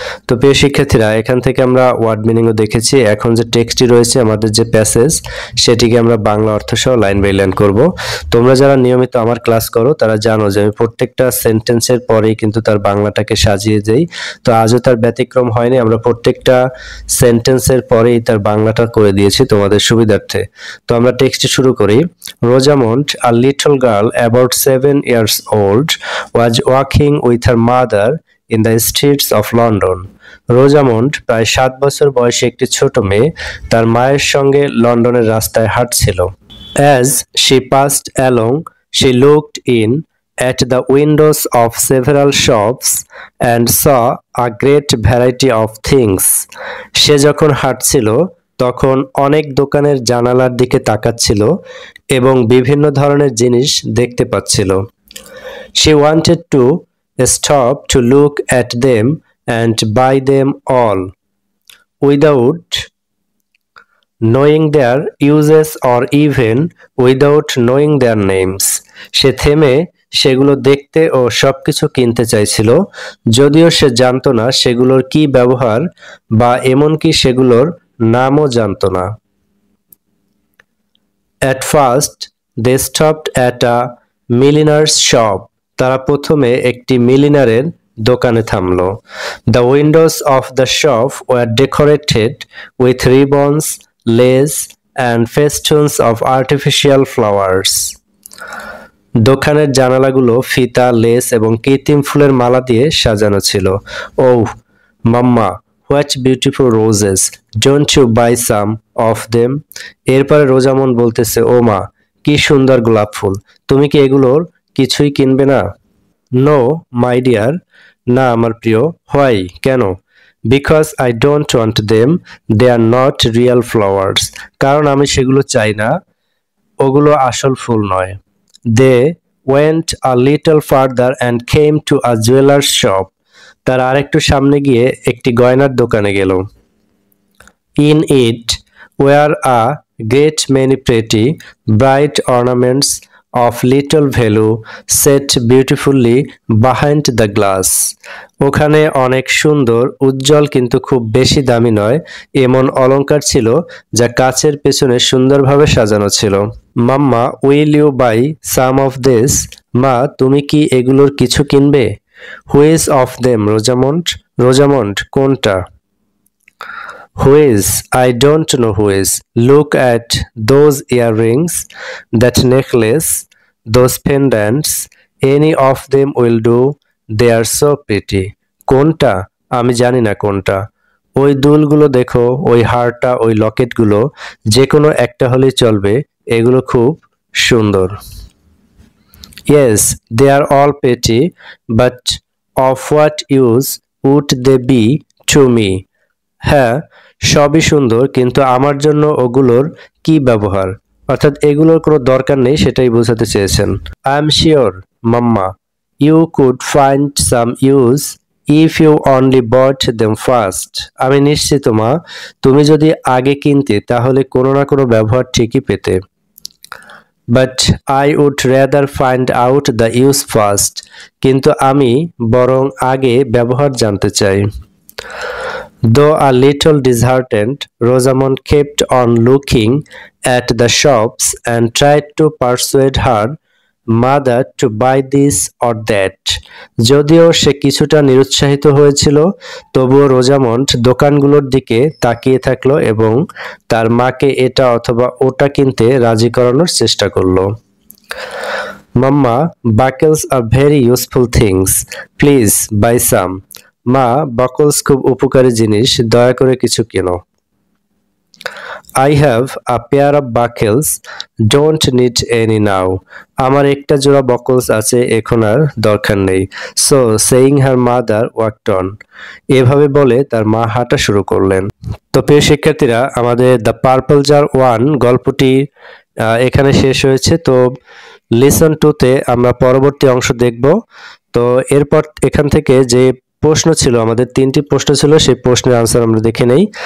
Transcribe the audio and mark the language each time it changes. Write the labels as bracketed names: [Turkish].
[Bangla] তো প্রিয় শিক্ষার্থীরা, এখান থেকে আমরা ওয়ার্ড মিনিংও দেখেছি। এখন যে টেক্সটটি রয়েছে আমাদের যে প্যাসেজ, সেটিকে আমরা বাংলা অর্থ সহ লাইন বাই লাইন করব। তোমরা যারা নিয়মিত আমার ক্লাস করো তারা জানো যে আমি প্রত্যেকটা সেন্টেন্সের পরেই কিন্তু তার বাংলাটাকে সাজিয়ে দেই। তো আজও তার ব্যতিক্রম হয়নি, আমরা প্রত্যেকটা সেন্টেন্সের পরেই তার বাংলাটা করে দিয়েছি তোমাদের সুবিধার্থে। তো আমরা টেক্সটটি শুরু করি। [English] Rosamond, a little girl about 7 years old, was walking with her mother in the streets of London. [Bangla] Rosamund প্রায় 7 বছর বয়সী একটি ছোট মেয়ে তার মায়ের সঙ্গে লন্ডনের রাস্তায় হাঁটছিল। [English] As she passed along, she looked in at the windows of several shops and saw a great variety of things. [Bangla] সে যখন হাঁটছিল তখন অনেক দোকানের জানালার দিকে তাকাচ্ছিল, এবং বিভিন্ন ধরনের জিনিস দেখতে পাচ্ছিল। [English] She wanted to stop to look at them and buy them all without knowing their uses or even without knowing their names. [Bangla] সে থেমে সেগুলো দেখতে ও সবকিছু কিনতে চাইছিল, যদিও সে জানত না সেগুলোর কি ব্যবহার বা এমনকি সেগুলোর নামও জানত না। [English] At first, they stopped at a milliner's shop. [Bangla] তারা প্রথমে একটি মিলিনারের দোকানে থামলো। [English] The windows of the shop were decorated with ribbons, lace, and festoons of artificial flowers. [Bangla] দোকানের জানালাগুলো ফিতা, লেস এবং কৃত্রিম ফুলের মালা দিয়ে সাজানো ছিল। [English] Oh, Mama, what beautiful roses! Don't you buy some of them? [Bangla] এরপরে রোজামন বলতেছে, ও মা, কি সুন্দর গোলাপ ফুল, তুমি কি এগুলোর কিছুই কিনবে না? [English] No, my dear, [Bangla] না আমার প্রিয়। [English] Why? [Bangla] কেন? [English] Because I don't want them. They are not real flowers. [Bangla] কারণ আমি সেগুলো চাই না, ওগুলো আসল ফুল নয়। [English] They went a little further and came to a jeweler's shop. [Bangla] তারা আরেকটু সামনে গিয়ে একটি গয়নার দোকানে গেল। [English] In it were a great many pretty, bright ornaments of little value set beautifully behind the glass. [Bangla] ওখানে অনেক সুন্দর, উজ্জ্বল কিন্তু খুব বেশি দামি নয় এমন অলংকার ছিল যা কাচের পেছনে সুন্দরভাবে সাজানো ছিল। [English] Mamma, will you buy some of this? [Bangla] মা, তুমি কি এগুলোর কিছু কিনবে? [English] Which of them, Rosamond? Rosamond, [Bangla] কোনটা? [English] Whiz? I don't know whiz. Look at those earrings, that necklace, those pendants. Any of them will do. They are so pretty. [Bangla] কোনটা? আমি জানি না কোনটা। ওই দুলগুলো দেখো, ওই হারটা, ওই লকেটগুলো, যে কোনো একটা হলেই চলবে, এগুলো খুব সুন্দর। [English] Yes, they are all pretty, but of what use would they be to me? [Bangla] হ্যাঁ, সবই সুন্দর, কিন্তু আমার জন্য ওগুলোর কি ব্যবহার? অর্থাৎ এগুলোর কোনো দরকার নেই, সেটাই বোঝাতে চেয়েছেন। [English] I am sure, mamma, you could find some use if you only bought them first. [Bangla] আমি নিশ্চিত মা, তুমি যদি আগে কিনতে তাহলে কোনো না কোনো ব্যবহার ঠিকই পেতে। [English] But I would rather find out the use first. [Bangla] কিন্তু আমি বরং আগে ব্যবহার জানতে চাই। [English] Though a little disheartened, Rosamond kept on looking at the shops and tried to persuade her mother to buy this or that. [Bangla] যদিও সে কিছুটা নিরুৎসাহিত হয়েছিল, তবুও রোজামন্ড দোকানগুলোর দিকে তাকিয়ে থাকলো এবং তার মাকে এটা অথবা ওটা কিনতে রাজি করানোর চেষ্টা করলো। [English] Mama, buckles are very useful things. Please buy some. [Bangla] মা, বাকলস খুব উপকারী জিনিস, দয়া করে কিছু কেনো। [English] I have a pair of buckles, don't need any now. [Bangla] আমার একটা জোড়া বাকলস আছে, এখন আর দরকার নেই। [English] So saying her mother walked on. [Bangla] এভাবে বলে তার মা হাঁটা শুরু করলেন। তো প্রিয় শিক্ষার্থীরা, আমাদের দ্য পার্পল জার 1 গল্পটি এখানে শেষ হয়েছে। তো লিসন 2-তে আমরা পরবর্তী অংশ দেখব। তো এরপর এখান থেকে যে প্রশ্ন ছিল, আমাদের 3টি প্রশ্ন ছিল, সেই প্রশ্নের আনসার আমরা দেখে নেই।